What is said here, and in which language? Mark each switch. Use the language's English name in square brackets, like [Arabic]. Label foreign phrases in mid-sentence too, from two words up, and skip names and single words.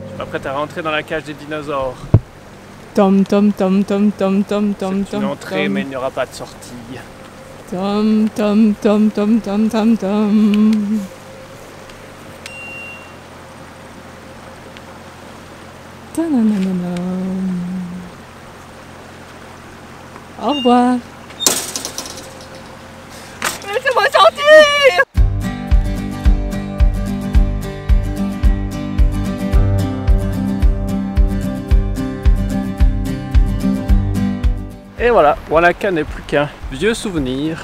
[French] s'apprête à rentrer dans la cage des dinosaures. Tom tom tom tom tom tom tom. C'est une entrée, mais il n'y aura pas de sortie. Tom tom tom tom tom tom tom. Ta-na-na-na-na. Au revoir. Laissez-moi sortir! Et voilà, Wanaka n'est plus qu'un vieux souvenir.